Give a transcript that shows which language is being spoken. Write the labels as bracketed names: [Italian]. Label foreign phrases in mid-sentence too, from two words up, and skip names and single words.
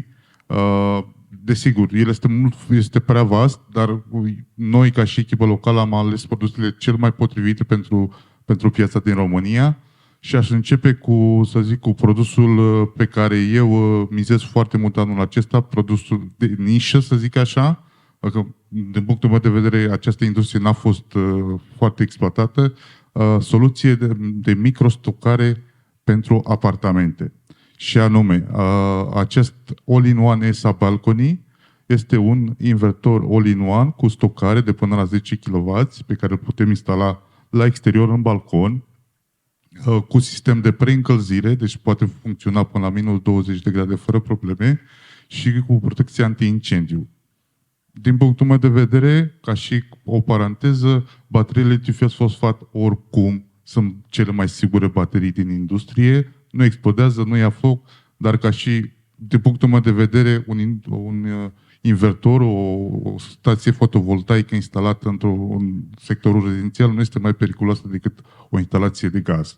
[Romanian] Desigur, el este prea vast, dar noi, ca și echipă locală, am ales produsele cel mai potrivite pentru piața din România și aș începe cu produsul pe care eu mizez foarte mult anul acesta, produsul de nișă, să zic așa, că din punctul meu de vedere această industrie n-a fost foarte exploatată, soluție de microstocare pentru apartamente. Și anume, acest all-in-one ESA Balcony este un invertor all-in-one cu stocare de până la 10 kW pe care îl putem instala la exterior în balcon, cu sistem de preîncălzire, deci poate funcționa până la minus 20 de grade fără probleme și cu protecție anti-incendiu. Din punctul meu de vedere, ca și o paranteză, bateriile litiu-fosfat oricum sunt cele mai sigure baterii din industrie, nu explodează, nu ia foc, dar ca și, din punctul meu de vedere, un invertor, o stație fotovoltaică instalată într-un sectorul rezidențial nu este mai periculoasă decât o instalație de gaz.